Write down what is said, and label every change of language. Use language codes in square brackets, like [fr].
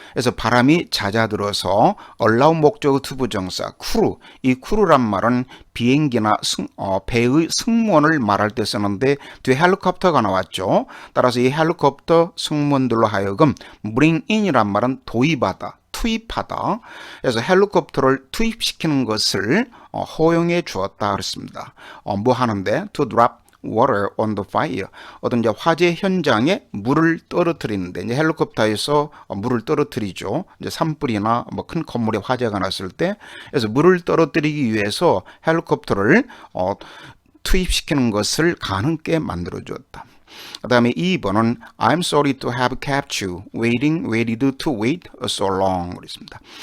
[ko] 그래서 바람이 잦아들어서 allow 목적어 투부정사 crew, 이 crew란 말은 비행기나 배의 승무원을 말할 때 쓰는데 뒤에 헬리콥터가 나왔죠. 따라서 이 헬리콥터 승무원들로 하여금 bring in이란 말은 도입하다, 투입하다. 그래서 헬리콥터를 투입시키는 것을 허용해 주었다 그랬습니다. 뭐 하는데? [en] To drop water on the fire. [ko] 어떤 이제 화재 현장에 물을 떨어뜨리는데, 이제 헬리콥터에서 물을 떨어뜨리죠. 이제 산불이나 뭐 큰 건물에 화재가 났을 때, 그래서 물을 떨어뜨리기 위해서 헬리콥터를 투입시키는 것을 가능하게 만들어 주었다. 그 다음에 2번은 [en] I'm sorry to have kept you waited to wait so long 그랬습니다.